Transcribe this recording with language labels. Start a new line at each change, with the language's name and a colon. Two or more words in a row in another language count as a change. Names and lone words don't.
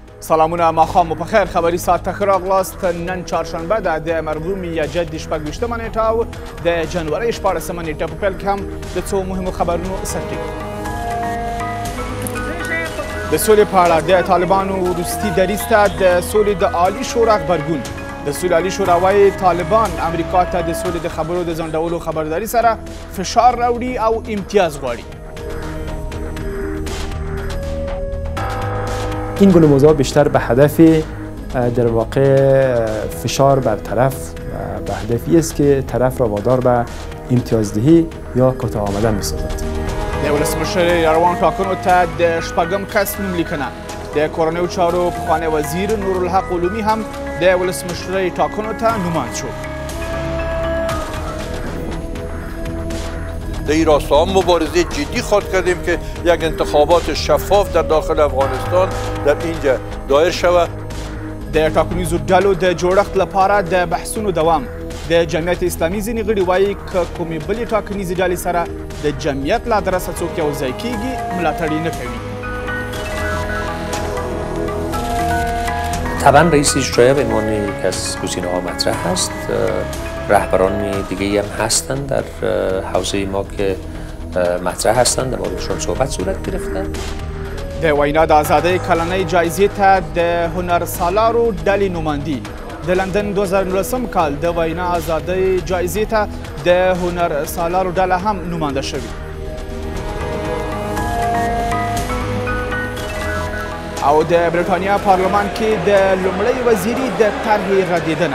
Pashto: سلامونه ماښام مو پخیر خبري ساعت ته ښه راغلاست. نن چهارشنبه ده د مرغومي یا جد شپږ نیټه او د جنورۍ 14مه نیټه په پیل کې هم د څو مهمو خبرونو سرټیک. د سولې په اړه د طالبانو وروستي دریځ ته د سولې د عالي شورا غبرګون. د سولې عالي شورا وایي طالبان امریکا ته د سولې د خبرو د ځنډولو خبرداري سره فشار راوړي او امتیاز غواړي.
Persian: این گونه موضوع بیشتر به هدف در واقع فشار بر طرف و به هدفی است که طرف را وادار به امتیازدهی یا کوتاه آمدن بسازد.
Pashto: د ولسمشر روان ټاکنو ته د شپږم کس نوم لیکنه. د کورنیو چارو پخوانی وزیر نورالحق علومي هم د ولسمشرۍ ټاکنو ته نوماند شو.
Persian: در این راستا مبارزه جدی خواهد کردیم که یک انتخابات شفاف در داخل افغانستان در اینجا دایر شود.
Pashto: د ټاکنیزو ډلو د جوړښت لپاره د بحثونو دوام. د جمعیت اسلامي ځینې غړي وایي که کومې بلې ټاکنیزې ډلې سره د جمعیت له ادرسه څوک یو ځای کیږي ملاتړ یې نه کوي.
Persian: طبعا رئیس اجرایی به عنوان یکی از گزینه‌ها مطرح هست. رهبران دیگه هم هستند در حوزه ما که مطرح هستند، در موردشون صحبت صورت گرفته.
Pashto: د وینا د آزادۍ کلنۍ جایزې ته د هنرسالارو ډلې نوماندي. د لندن 2019 کال د وینا آزادۍ جایزې ته د هنرسالارو ډله هم نومانده شوې. او د برېټانیا پارلمان کې د لومړۍ وزیري د طرحې ردېدنه.